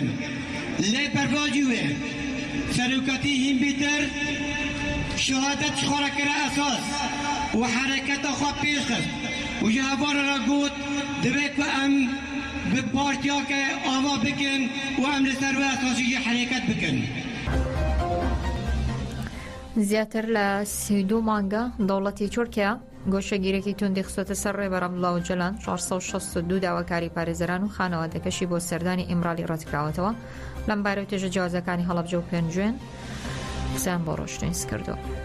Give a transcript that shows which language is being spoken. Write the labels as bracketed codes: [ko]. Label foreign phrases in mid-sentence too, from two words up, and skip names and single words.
[ku] Lê bervacî wê seroketî hînbîtir şehadet xwe kire esas û hereketa xwe pêş xist û ji hevara re got dibe ku em bi partiyake ava bikin û em li ser wê esasî jî hereket bikin. [ckb] زیاتر لە 32 مانگە دەوڵەتی تورکیا گۆشەگیرێکی توندی خستۆتە سەر ڕێبەرە بڵاو جەلان 462 داواکاری پارێزەران و خانەوادەکەشی بۆ سەردانی ئیمرالی ڕەتکراوەتەوە لەم بارە و توێژە جیازەکانی هەڵەبجە و پێنجوێن قسەیان بۆ ڕۆشتین کردووە.